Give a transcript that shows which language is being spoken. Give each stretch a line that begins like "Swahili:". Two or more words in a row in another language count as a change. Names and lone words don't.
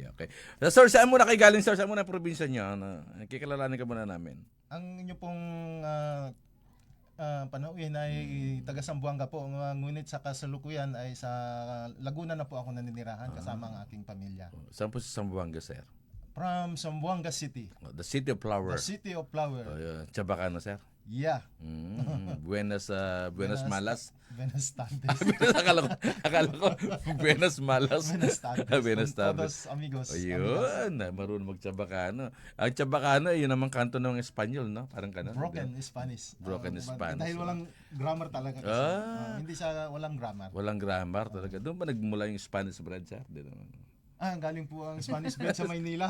Filipino: Sir, saan muna kayo galing, sir? Saan muna ang probinsya niyo? Kikilalanin ka muna namin. Ang inyo pong panauhin ay taga Zamboanga po, ngunit sa kasalukuyan ay sa Laguna na po ako naninirahan kasama ang aking pamilya. Saan po sa Zamboanga, sir?
English: From Zamboanga City. The City of Flower. The City of Flower.
Filipino: Chabacano, sir?
English: Yeah.
Spanish: Buenas Malas. Buenas tardes.
Filipino: akala ko
Spanish: Buenas Malas. Buenas tardes. Buenas Con tardes. todos amigos.
Filipino: Ayun, marunong mag-Chabacano. Ang Chabacano, yun naman kanto ng Espanyol, no? Parang kanon.
English: Broken Spanish. Broken Spanish.
Filipino: Dahil walang grammar talaga kasi. Hindi siya walang grammar. Walang grammar talaga. Doon ba nagmula yung
English: Spanish bread,
Filipino: sir? Galing po ang
English: Spanish bread
Filipino: sa Maynila.